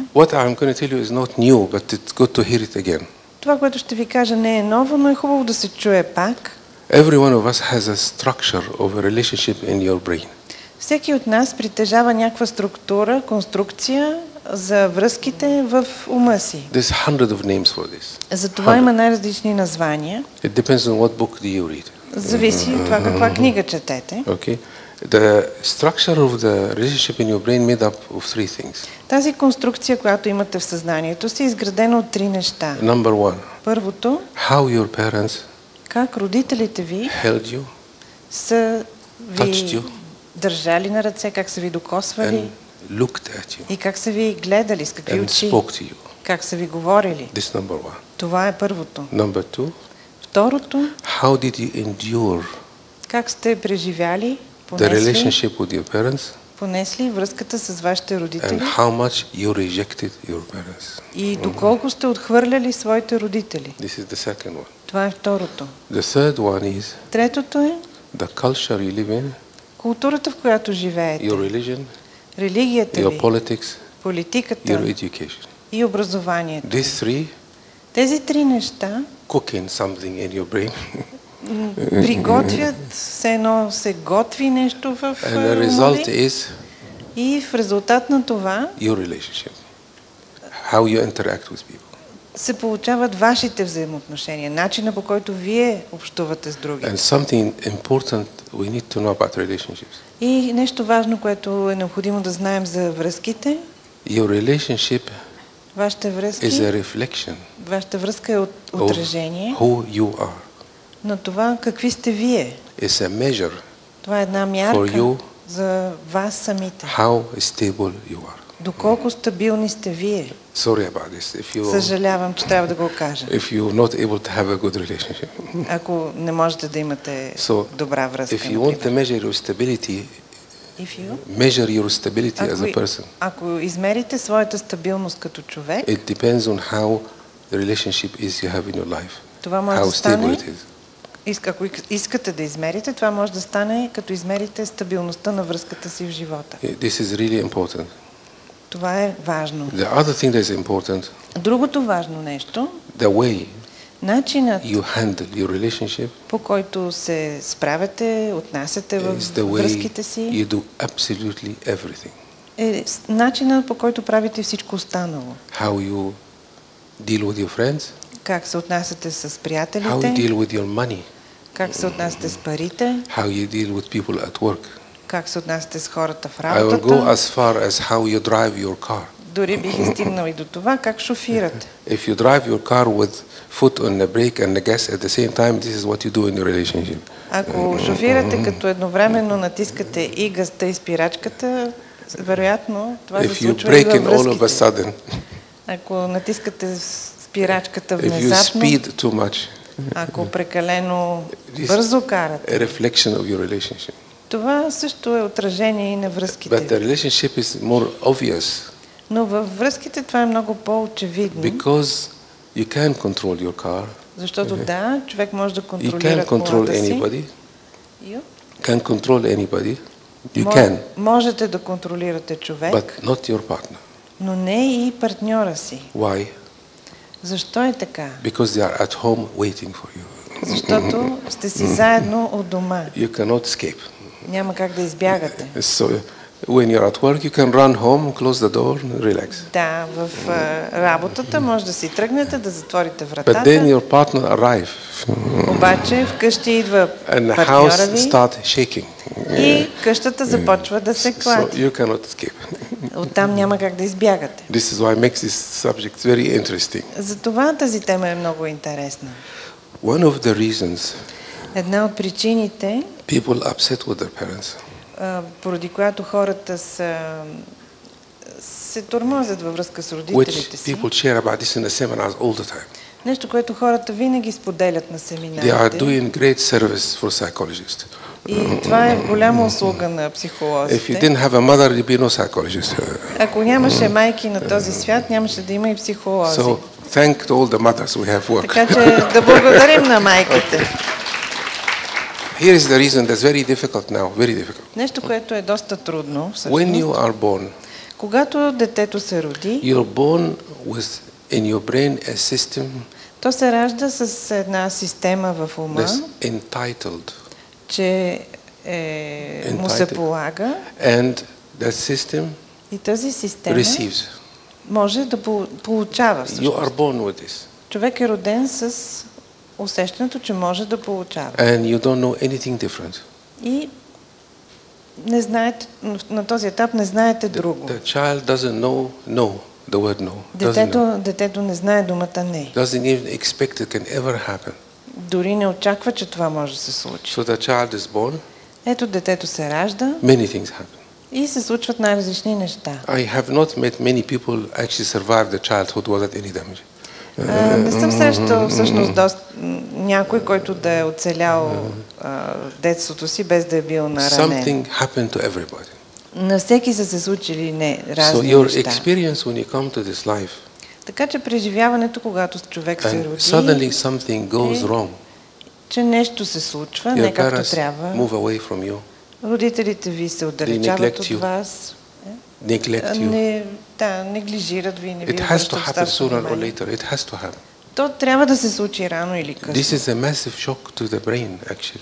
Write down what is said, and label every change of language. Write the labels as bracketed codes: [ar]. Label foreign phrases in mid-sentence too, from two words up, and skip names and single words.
[en] What I'm going to tell you is not new, but it's good to hear it again. [bg] Това, което ще ви кажа, не е ново, но е хубаво да се чуе пак. [en] Every one of us has a structure of a relationship in your brain. [bg] Всеки от нас притежава някаква структура, конструкция за връзките в ума си. [en] There's hundred of names for this. [bg] За това има най-различни названия. [en] It depends on what book do you read. [bg] Зависи от това каква книга четете. [en] Okay. The structure of the relationship in your brain made up of three things. [bg] Тази конструкция, която имате в съзнанието си, е изградена от три неща. [en] Number one, [bg] Първото, [en] how your parents [bg] как родителите ви [en] held you, [bg] са [en] touched [bg] ви [en] you, [bg] държали на ръце, как са ви докосвали [en] and looked at you, [bg] и как са ви гледали, с какви [en] and [bg] очи, [en] spoke to you. [bg] как са ви говорили. [en] This number one. [bg] Това е първото. [en] Number two, [bg] Второто, [en] how did you endure [bg] как сте преживяли, [en] the relationship with your parents, [bg] понесли връзката с вашите родители [en] and how much you rejected your parents. [bg] и доколко сте отхвърляли своите родители. [en] This is the second one. [bg] Това е второто. [en] The third one is [bg] Третото е [en] the culture you live in, [bg] културата, в която живеете, [en] your religion, [bg] религията [en] your [bg] ви, [en] politics, [bg] политиката [en] your education. [bg] и образованието. [en] These three [bg] Тези три неща [en] cooking something in your brain, [bg] приготвят, все едно се готви нещо в [en] and the [bg] ума [en] result [bg] ви [en] is [bg] и в резултат на това [en] your relationship, how you interact with people. [bg] се получават вашите взаимоотношения, начина по който вие общувате с други. [en] And something important we need to know about relationships. [bg] И нещо важно, което е необходимо да знаем за връзките. [en] Your relationship [bg] Вашите [en] is [bg] връзки, [en] a reflection [bg] вашата връзка е [en] of [bg] отражение [en] who you are. [bg] на това какви сте вие. [en] It's a measure [bg] Това е една [en] for [bg] мярка [en] you [bg] за вас самите. [en] how stable you are. [bg] Доколко стабилни сте вие. [en] Sorry about this. [bg] Съжалявам, че трябва да го кажа. [en] If you're not able to have a good relationship. [bg] Ако не можете да имате добра връзка. [en] If you want to measure your stability, measure your stability as a person. [bg] Ако измерите своята стабилност като човек, [en] It depends on how the relationship is you have in your life. [bg] това може [en] How [bg] да стане. [en] stable it is. [bg] Ако искате да измерите, това може да стане като измерите стабилността на връзката си в живота. [en] This is really important. [bg] Това е важно. [en] The other thing that is important, [bg] Другото важно нещо, [en] the way [bg] начинът [en] you handle your relationship [bg] по който се справяте, отнасяте в [en] is the way [bg] връзките си, [en] you do absolutely everything. [bg] е начинът по който правите всичко останало. [en] How you deal with your friends, [bg] Как се отнасяте с [en] how you [bg] приятелите, [en] deal with your money, [bg] как се отнасяте с парите, [en] how you deal with people at work. [bg] как се отнасяте с хората в [en] I will go [bg] работата. [en] as far as how you drive your car. [bg] Дори бих стигнал и до това, как шофирате. [en] If you drive your car with foot on the brake and the gas at the same time, this is what you do in your relationship. [bg] Ако шофирате като едновременно натискате и газта и спирачката, вероятно това се [en] If you [bg] случва и [en] brake [bg] във [en] in all of a [bg] връзките. [en] sudden, [bg] Ако натискате спирачката [en] if you [bg] внезапно, [en] speed too much, [bg] ако прекалено бързо карате, [en] a reflection of your relationship. [bg] Това също е отражение и на [en] But [bg] връзките. [en] the relationship is more obvious [bg] Но във връзките това е много по-очевидно, [en] because you can control your car, [bg] защото да, човек може да [en] you [bg] контролира [en] can control [bg] колата си. [en] anybody, Ю? can control anybody, you [bg] Мо- [en] can, [bg] Можете да контролирате човек, [en] but not your partner. [bg] но не и партньора си. [en] Why? [bg] Защо е така? [en] Because they are at home waiting for you. [bg] Защото сте си заедно от дома. [en] You cannot escape. [bg] Няма как да избягате. [en] So when you're at work, you can run home, close the door, and relax. [bg] Да, в работата може да си тръгнете, да затворите [en] But then [bg] вратата, [en] your partner arrive, [bg] обаче вкъщи идва [en] and the [bg] партньора [en] house [bg] ви [en] start shaking. [bg] и къщата започва да се [en] So [bg] клати. [en] you cannot escape. [bg] Оттам няма как да избягате. [en] This is why makes this subject very interesting. [bg] Затова тази тема е много интересна. [en] One of the reasons [bg] Една от причините, [en] people upset with their parents [bg] поради която хората се тормозят във връзка с [en] which [bg] родителите си, [en] people share about this in the seminars all the time. [bg] нещо, което хората винаги споделят на [en] They are [bg] семинарите. [en] doing great service for psychologists. [bg] И това е голяма услуга на [en] If you [bg] психолозите. [en] didn't have a mother, there'd be no psychologist. [bg] Ако нямаше майки на този свят, нямаше да има и психолози. [en] So thank to all the mothers we have work. [bg] Така че да благодарим на майките. [en] Here is the reason that's very difficult now, very difficult. [bg] Нещо, което е доста трудно, [en] When [bg] всъщност. [en] you are born, [bg] Когато детето се роди, [en] you're born with in your brain a system [bg] то се ражда с една система в ума, [en] that's entitled, [bg] че му се [en] Entitled. [bg] полага [en] and that system [bg] и тази система [en] receives. [bg] може да получава [en] You [bg] всъщност. [en] are born with this, [bg] Човек е роден с усещането, че може да получава. [en] and you don't know anything different. [bg] И не знаете, на този етап не знаете друго. [en] The child doesn't know no, the word no. Doesn't know. [bg] Детето не знае думата не. [en] Doesn't even expect it can ever happen. [bg] Дори не очаква, че това може да се случи. [en] So the child is born, [bg] Ето детето се ражда [en] many things happen. [bg] и се случват най-различни неща. [en] I have not met many people actually survive the childhood without any damage. [bg] Не съм срещал всъщност някой, който да е оцелял детството си без да е бил наранен. [en] Something happened to everybody. [bg] На всеки са се случили [en] So [bg] разни [en] your [bg] неща. [en] experience when you come to this life [bg] Така че преживяването, когато човек се [en] and [bg] роди, [en] suddenly something goes wrong, [bg] че нещо се случва, [en] your [bg] не както [en] parents [bg] трябва. [en] move away from you, [bg] Родителите ви се отдалечават [en] neglect [bg] от [en] you. [bg] вас. [en] neglect you. [bg] Неглижират ви, не ви [en] It has to [bg] обръщат [en] happen [bg] достатъчно [en] sooner or [bg] внимание. [en] later. It has to happen. [bg] То трябва да се случи рано или късно, [en] This is a massive shock to the brain, actually.